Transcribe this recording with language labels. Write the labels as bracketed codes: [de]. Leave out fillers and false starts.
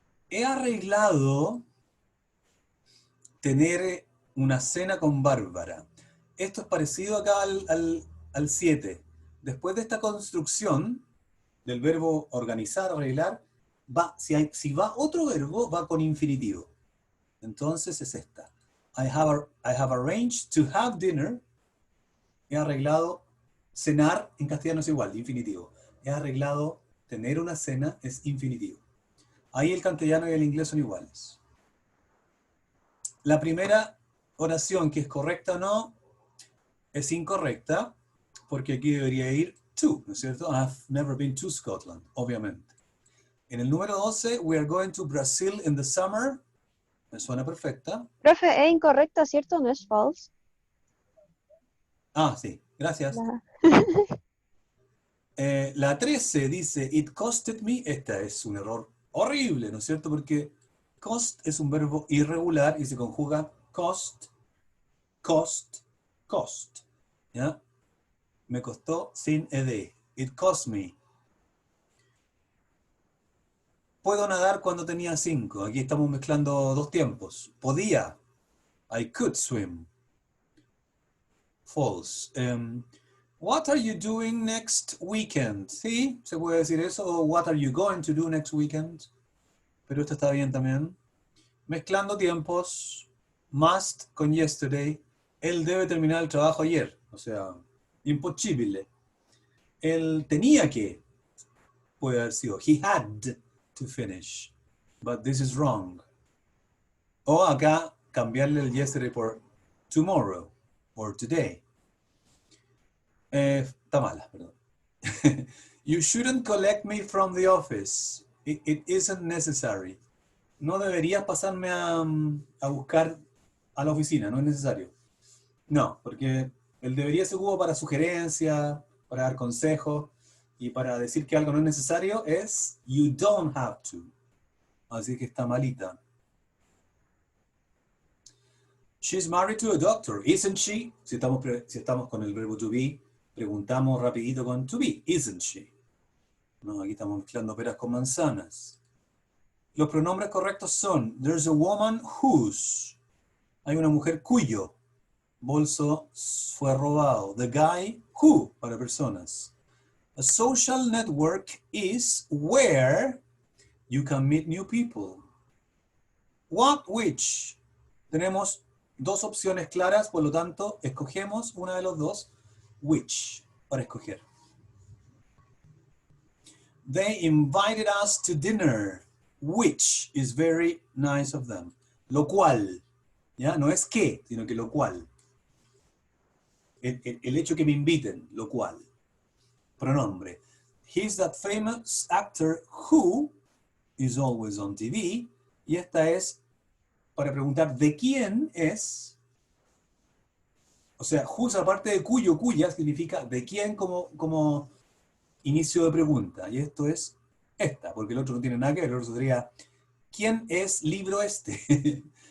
[es] He arreglado tener una cena con Bárbara. Esto es parecido acá al 7. Después de esta construcción del verbo organizar, arreglar, si va otro verbo, va con infinitivo. Entonces es esta. [en] I have arranged to have dinner. [es] He arreglado cenar, en castellano es igual, infinitivo. He arreglado tener una cena, es infinitivo. Ahí el castellano y el inglés son iguales. La primera oración, que es correcta o no, es incorrecta, porque aquí debería ir to, ¿no es cierto? [en] I've never been to Scotland, obviamente. En el número 12, we are going to Brazil in the summer. Me suena perfecta. [es] Profe, es incorrecta, ¿cierto? No es false. Ah, sí, gracias. Ajá. La 13 dice, it costed me. Esta es un error horrible, ¿no es cierto? Porque cost es un verbo irregular y se conjuga cost, cost, cost. ¿Ya? Me costó sin ed. It cost me. Puedo nadar cuando tenía 5. Aquí estamos mezclando dos tiempos. [en] Podía. I could swim. False. What are you doing next weekend? ¿Sí? ¿Se puede decir eso? O what are you going to do next weekend? [es] Pero esto está bien también. Mezclando tiempos. Must con yesterday. Él debe terminar el trabajo ayer. O sea, imposible. Él tenía que. Puede haber sido. He had [en] to finish. But this is wrong. O acá cambiarle el yesterday por tomorrow or today. [es] Está mala, perdón. [en] You shouldn't collect me from the office. It isn't necessary. [es] No deberías pasarme a buscar a la oficina, no es necesario. No, porque el debería se ocupa para sugerencias, para dar consejos, y para decir que algo no es necesario es you don't have to. Así que está malita. [en] She's married to a doctor, isn't she? [es] Si estamos con el verbo to be, preguntamos rapidito con to be, isn't she? No, aquí estamos mezclando peras con manzanas. Los pronombres correctos son there's a woman whose. Hay una mujer cuyo bolso fue robado. [en] The guy who, para personas. A social network is where you can meet new people. What, which. [es] Tenemos dos opciones claras, por lo tanto, escogemos una de los dos. Which, para escoger. [en] They invited us to dinner, which is very nice of them. [es] Lo cual, ¿ya? No es que, sino que lo cual. El hecho que me inviten, lo cual. Pronombre. [en] He's that famous actor who is always on TV. [es] Y esta es para preguntar de quién es. O sea, whose aparte de cuyo, cuya, significa de quién como inicio de pregunta. Y esto es esta, porque el otro no tiene nada que ver. El otro sería, ¿quién es libro este?